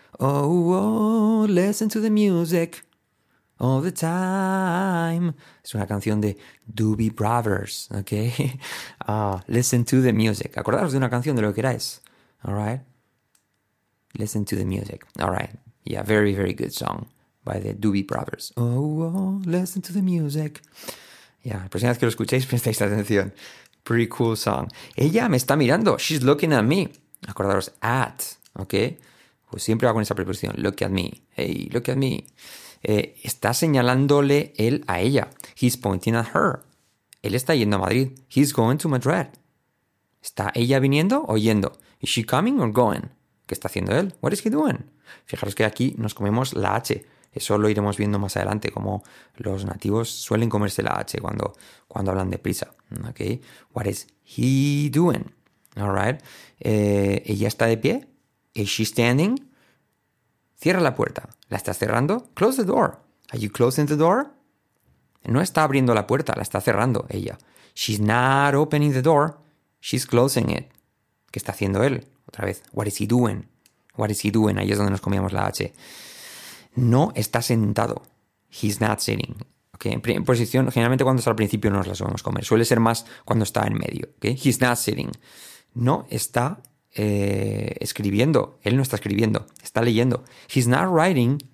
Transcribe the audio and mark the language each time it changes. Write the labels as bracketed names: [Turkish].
[English] Oh, listen to the music all the time. [Spanish] Es una canción de Doobie Brothers, ¿ok? [English] Listen to the music. [Spanish] Acordaros de una canción, de lo que queráis. [English] All right. Listen to the music. All right. Yeah, very, very good song by the Doobie Brothers. Oh, listen to the music. [Spanish] Yeah, la próxima vez que lo escuchéis, prestéis atención. [English] Pretty cool song. [Spanish] Ella me está mirando. [English] She's looking at me. [Spanish] Acordaros, at, ¿ok? Pues siempre va con esa preposición. [English] Look at me. Hey, look at me. [Spanish] Está señalándole él a ella. [English] He's pointing at her. [Spanish] Él está yendo a Madrid. [English] He's going to Madrid. [Spanish] ¿Está ella viniendo o yendo? [English] Is she coming or going? [Spanish] ¿Qué está haciendo él? [English] What is he doing? [Spanish] Fijaros que aquí nos comemos la H. Eso lo iremos viendo más adelante, como los nativos suelen comerse la H cuando hablan deprisa. [English] Okay. What is he doing? All right. [Spanish] ¿Ella está de pie? [English] Is she standing? [Spanish] Cierra la puerta. ¿La estás cerrando? [English] Close the door. Are you closing the door? [Spanish] No está abriendo la puerta, la está cerrando ella. [English] She's not opening the door. She's closing it. [Spanish] ¿Qué está haciendo él? Otra vez. [English] What is he doing? What is he doing? [Spanish] Ahí es donde nos comíamos la H. No está sentado. [English] He's not sitting. Okay. [Spanish] En posición, generalmente cuando está al principio no nos la solemos comer. Suele ser más cuando está en medio. [English] Okay. He's not sitting. [Spanish] No está escribiendo. Él no está escribiendo. Está leyendo. [English] He's not writing.